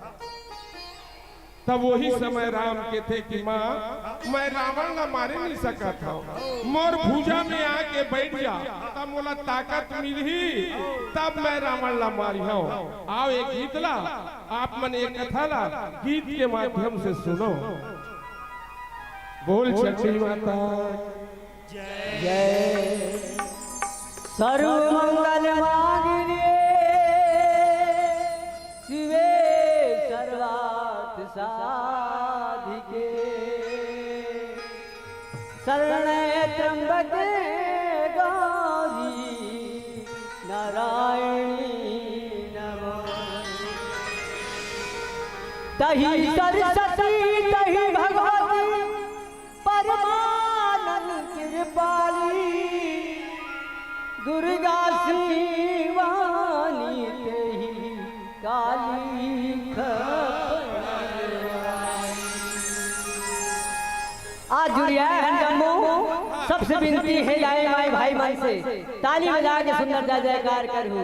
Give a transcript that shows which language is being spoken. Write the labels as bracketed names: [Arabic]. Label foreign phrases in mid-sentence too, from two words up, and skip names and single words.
[Chhattisgarhi] तब वही समय राम के थे कि माँ मैं रावण ना मारे नहीं सका था मोर भूजा में आके बैठ जा तब बोला ताकत मिली तब मैं रावण ला मारी हूँ। आओ एक गीत ला आप मन एक कथा ला गीत के माध्यम से सुनो। बोल चंडी माता [Sanskrit] जय सर्वमंगल मांगल्ये शिवे सर्वार्थ साधिके शरण्ये त्र्यंबके गौरी नारायणी नमोस्तुते। [Chhattisgarhi] तहि सरस्वती तहि भगवती परमानंद कृपाली दुर्गा शिवानी तेहि काली खपरवाली। आज जुड़िया है जम्मू सबसे विनती है जाए माए भाई मन से ताली बजा के सुंदर जय जयकार करूं।